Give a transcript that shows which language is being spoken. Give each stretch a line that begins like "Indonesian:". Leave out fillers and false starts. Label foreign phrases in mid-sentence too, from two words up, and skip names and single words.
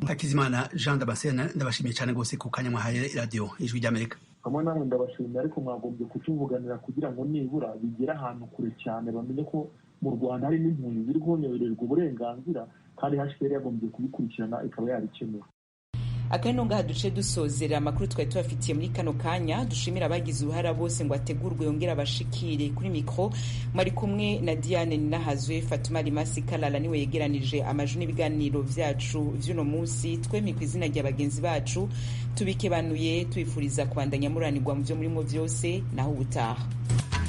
Kinyarwanda: Hakizimana Jean Damascene, ndabashimiye cyane rwose ku kanya mwahaye radio Ijwi ry'Amerika. Hamwe namwe ndabashimira, ariko mwagombye kutuvuganira kugira ngo nibura bigere ahantu kure cyane, bamenye ko mu Rwanda hari n'impunzi ziri guhonyorerwa uburenganzira, kandi HCR yagombye kubikurikirana ikaba yarikemura.
Rundi: Akano ngaha duce dusozera amakuru twari tubafitiye muri kano kanya. Dushimira abagize uruhara bose ngo ategurwe yongera abashikire. Kuri mikro mwari kumwe na Diane Ninahazwe, Fatuma Limasi Kalala niwe yegeranije amajwi n'ibiganiro vyacu vy'uno munsi. Twemye ku izina rya bagenzi bacu tubikebanuye twifuriza kubandanya muranirwa mu vyo murimo vyose, naho ubutaha.